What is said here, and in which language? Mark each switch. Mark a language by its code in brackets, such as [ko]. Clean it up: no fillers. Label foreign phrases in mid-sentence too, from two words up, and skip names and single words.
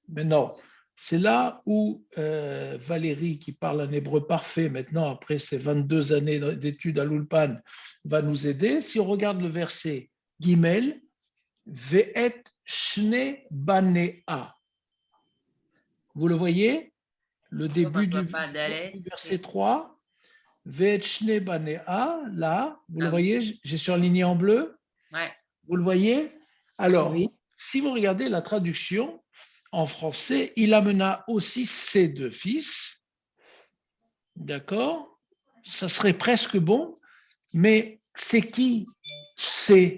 [fr] Maintenant, c'est là où Valérie, qui parle un hébreu parfait maintenant, après ses 22 années d'études à l'Ulpan, va nous aider. Si on regarde le verset Gimel, [he] ואת שני בניה. [fr] Vous le voyez? Le début du verset 3. [he] ואת שני בניה, [fr] là, vous le voyez? J'ai surligné en bleu. Ouais. Vous le voyez? Alors, si vous regardez la traduction, en français, il amena aussi ses deux fils. D'accord? Ça serait presque bon, mais c'est qui c'est?